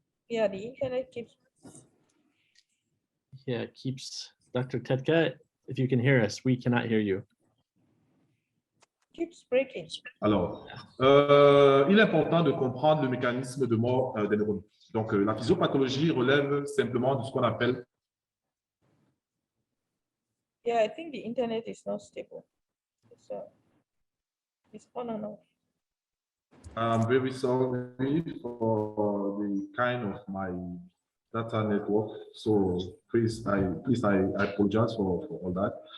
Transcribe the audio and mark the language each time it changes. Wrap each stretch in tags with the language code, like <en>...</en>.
<en>Yeah, the internet keeps. Yeah, it keeps Dr. Tetka. If you can hear us, we cannot hear you. Keeps breaking.</en> <fr>Alors, il est important de comprendre le mécanisme de mort des neurones. Donc, la physiopathologie relève simplement de ce qu'on appelle.</fr> <en>Yeah, I think the internet is not stable. It's on and off. I'm very sorry for the kind of my data network. So please, I apologize for all that.</en>